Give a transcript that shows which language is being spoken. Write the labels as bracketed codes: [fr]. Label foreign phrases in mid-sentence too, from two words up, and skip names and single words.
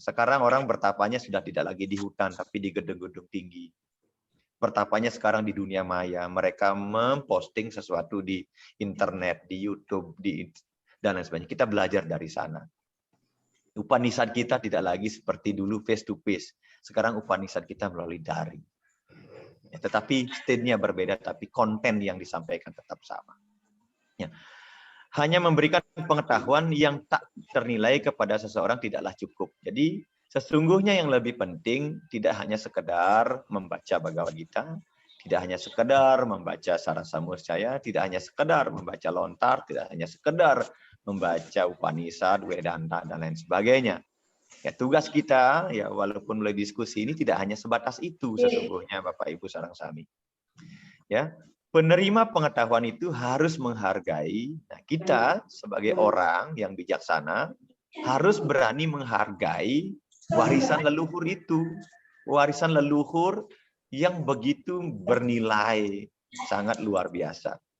[id] Sekarang orang bertapanya sudah tidak lagi di hutan, tapi di gedung-gedung tinggi. Bertapanya sekarang di dunia maya, mereka memposting sesuatu di internet, di YouTube, dan lain sebagainya. Kita belajar dari sana. Upanishad kita tidak lagi seperti dulu [en] face to face. [id] Sekarang Upanishad kita melalui daring. Ya, tetapi stage-nya berbeda, tapi konten yang disampaikan tetap sama. Ya. Hanya memberikan pengetahuan yang tak ternilai kepada seseorang tidaklah cukup. Jadi sesungguhnya yang lebih penting tidak hanya sekedar membaca Bhagavad Gita, tidak hanya sekedar membaca Sarasamurcaya, tidak hanya sekedar membaca lontar, tidak hanya sekedar membaca Upanishad, Vedanta, dan lain sebagainya. Ya, tugas kita, ya walaupun mulai diskusi ini tidak hanya sebatas itu sesungguhnya Bapak Ibu [ban] sareng sami. [id] Ya, penerima pengetahuan itu harus menghargai. Nah, kita sebagai orang yang bijaksana harus berani menghargai warisan leluhur itu, warisan leluhur yang begitu bernilai, sangat luar biasa.